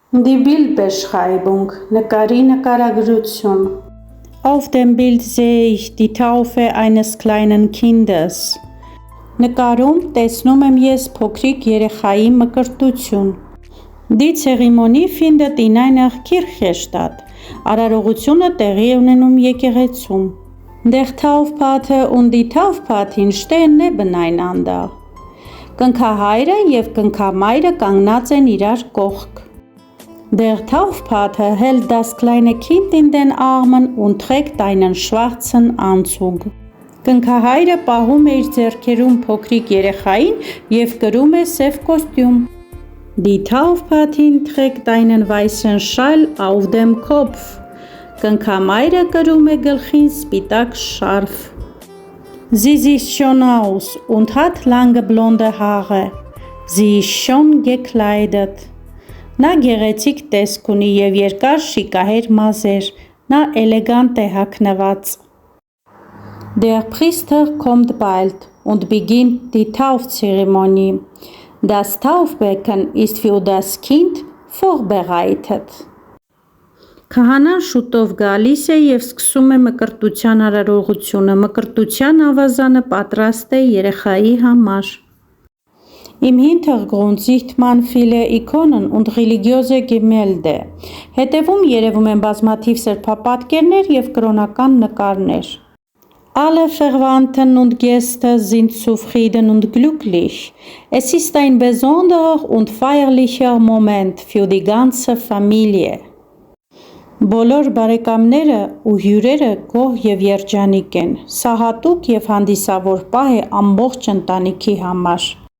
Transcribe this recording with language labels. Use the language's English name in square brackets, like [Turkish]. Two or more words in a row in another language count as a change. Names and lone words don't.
[German] Die Bildbeschreibung, [Armenian] նկարի նկարագրություն. [German] Auf dem Bild sehe ich die Taufe eines kleinen Kindes. [Armenian] Նկարում տեսնում եմ ես փոքրիկ երեխայի մկրտություն. [German] Die Zeremonie findet in einer Kirche statt. [Armenian] Արարողությունը տեղի է ունենում եկեղեցում. [German] Der Taufpate und die Taufpatin stehen nebeneinander. [Armenian] Կնքահայրը և կնքամայրը կանգնած են իրար կողք. [German] Der Taufpate hält das kleine Kind in den Armen und trägt einen schwarzen Anzug. [Armenian] Կնքահայրը պահում է իր ձեռքերում փոքրիկ երեխային և կրում է սև կոստյում. [German] Die Taufpatin trägt einen weißen Schal auf dem Kopf. [Armenian] Կնքամայրը կրում է գլխին սպիտակ շարֆ. [German] Sie sieht schon aus und hat lange blonde Haare. Sie ist schon gekleidet. [Armenian] Նա գեղեցիկ տեսք ունի և երկար շիկահեր մազեր. Նա էլեգանտ է հագնված. [German] Der Priester kommt bald und beginnt die Taufzeremonie. Das Taufbecken ist für das Kind vorbereitet. [Armenian] Քահանան շուտով գալիս է և սկսում է մկրտության արարողությունը. Մկրտության ավազանը պատրաստ է երեխայի համար. [German] Im Hintergrund sieht man viele Ikonen und religiöse Gemälde. [Armenian] Հետևում երևում են բազմաթիվ սրբապատկերներ և կրոնական նկարներ. [German] Alle Verwandten und Gäste sind zufrieden und glücklich. Es ist ein besonderer und feierlicher Moment für die ganze Familie. [Armenian] Բոլոր բարեկամները ու հյուրերը գոհ և երջանիկ են. Սա հատուկ և հանդիսավոր պահ է ամբողջ ընտանիքի համար.